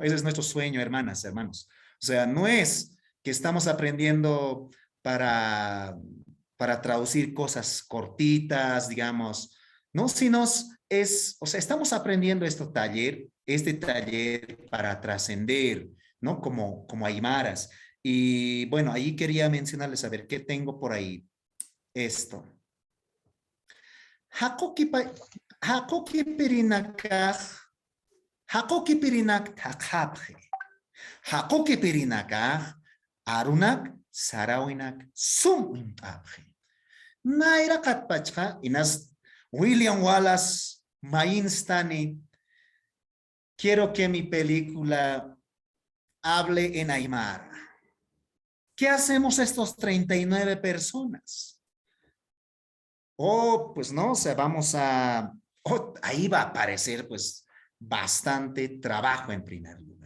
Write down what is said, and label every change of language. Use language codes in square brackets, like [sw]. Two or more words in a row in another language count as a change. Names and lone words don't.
[es] Ese es nuestro sueño, hermanas, hermanos. O sea, no es que estamos aprendiendo para traducir cosas cortitas, digamos, ¿no? Sino o sea, estamos aprendiendo este taller para trascender, ¿no? Como aymaras. Y bueno, ahí quería mencionarles, a ver, ¿qué tengo por ahí? Esto. [ay] Hakoki pirinakaj, hakoki pirinak takapje. Hakoki pirinakaj, arunak sarawinak sum impapje. Naira katpachka, inas William Wallace, Mainstani, [es] quiero que mi película hable en aymara. ¿Qué hacemos estos 39 personas? Pues no, o sea, ahí va a aparecer pues bastante trabajo en primer lugar.